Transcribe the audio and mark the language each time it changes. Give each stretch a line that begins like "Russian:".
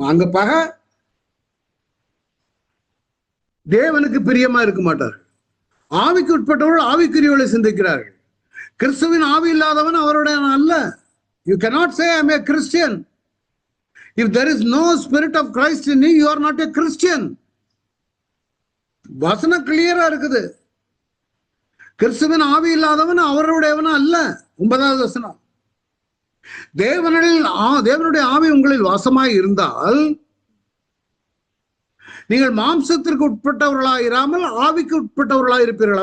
Tamil: அங்க பகை, தேவனுக்கு பிரியமா இருக்க மாட்டார்கள். ஆவிக்கு உட்பட்டவர்கள் ஆவிக்குரியவர்களை சிந்திக்கிறார்கள். கிறிஸ்துவின் ஆவி இல்லாதவன் அவருடைய அல்ல.
English: You cannot say I am a Christian. If there is no spirit of Christ in you, you are not a Christian.
Tamil: வசனம் கிளியரா இருக்குது. கிறிஸ்துவின் ஆவி இல்லாதவன் அவருடையவன் அல்ல. 9வது வசனம், தேவனுடைய ஆவி உங்களில் வாசமாய் இருந்தால் நீங்கள் மாம்சத்திற்கு உட்பட்டவர்களாக இராமல் ஆவிக்கு உட்பட்டவர்களாக இருப்பீர்கள்.